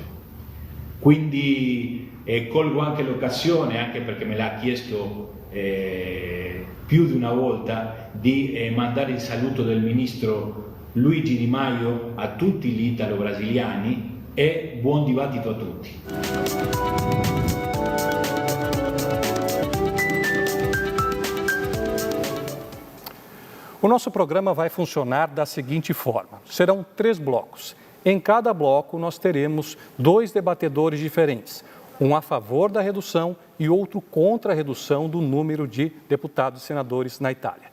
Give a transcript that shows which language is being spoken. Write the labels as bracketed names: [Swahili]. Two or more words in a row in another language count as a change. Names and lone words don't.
[Italian] Quindi colgo anche l'occasione, anche perché me l'ha chiesto più di una volta, di mandare il saluto del ministro Luigi Di Maio a tutti gli italo-brasiliani e buon dibattito a tutti. [Portuguese] O nosso programa vai funcionar da seguinte forma: serão 3 blocos. Em cada bloco, nós teremos 2 debatedores diferentes, um a favor da redução e outro contra a redução do número de deputados e senadores na Itália.